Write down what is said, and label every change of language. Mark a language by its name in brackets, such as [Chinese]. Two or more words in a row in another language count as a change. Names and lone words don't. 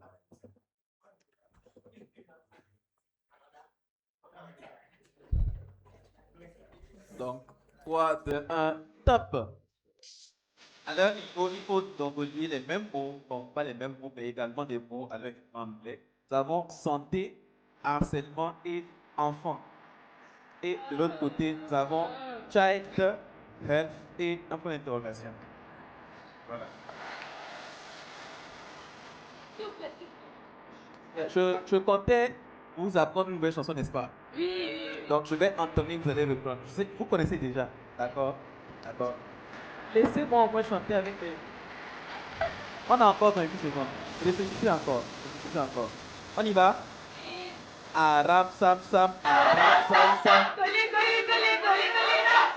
[French] Donc, 3, 2, 1, top. Alors, il faut donc relier les mêmes mots, bon, pas les mêmes mots, mais également des mots avec anglais. Nous avons santé, harcèlement et enfant. Et de l'autre côté, nous avons child, health et un point d'interrogation. Voilà. Je comptais vous apprendre une nouvelle chanson, n'est-ce pas? Oui. Donc je vais entonner, vous allez reprendre. Je sais, vous connaissez déjà, d'accord? D'accord. Laissez-moi au moins chanter avec les... On a encore 28 secondes. Réfléchissez encore. Réfléchissez encore. On y va? Aram sam sam. Aram sam sam. Collé, collé, collé, collé, collé.